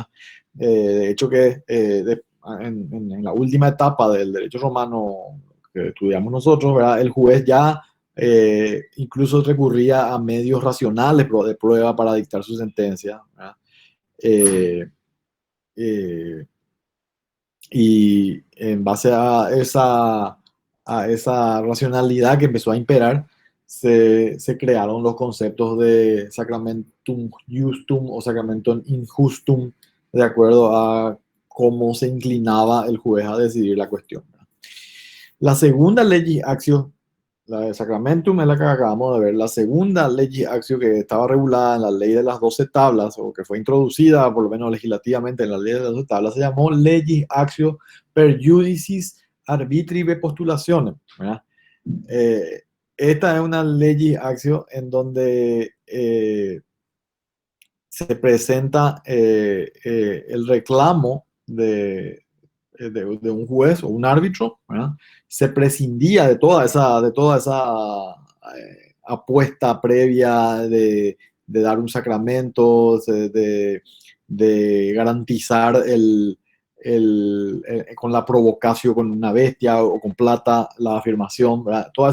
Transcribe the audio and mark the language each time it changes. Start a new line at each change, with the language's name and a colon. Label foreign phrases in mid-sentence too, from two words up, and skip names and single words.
Spanish: De hecho que en la última etapa del derecho romano que estudiamos nosotros, ¿verdad?, el juez ya incluso recurría a medios racionales de prueba para dictar su sentencia, ¿verdad? Eh, eh, y en base a esa racionalidad que empezó a imperar, se crearon los conceptos de
Latin: sacramentum justum
Spanish: o
Latin: sacramentum injustum,
Spanish: de acuerdo a cómo se inclinaba el juez a decidir la cuestión. La segunda ley actio, la de sacramentum, es la que acabamos de ver. La segunda ley actio, que estaba regulada en la ley de las 12 tablas, o que fue introducida por lo menos legislativamente en la ley de las 12 tablas, se llamó
Latin: legis actio per judicis arbitribe postulationem,
Spanish: ¿verdad? Eh, Esta es una
Latin: legis actio
Spanish: en donde se presenta el reclamo de un juez o un árbitro, ¿verdad? Se prescindía de toda esa apuesta previa de dar un sacramento, de garantizar con la provocación con una bestia o con plata la afirmación, ¿verdad?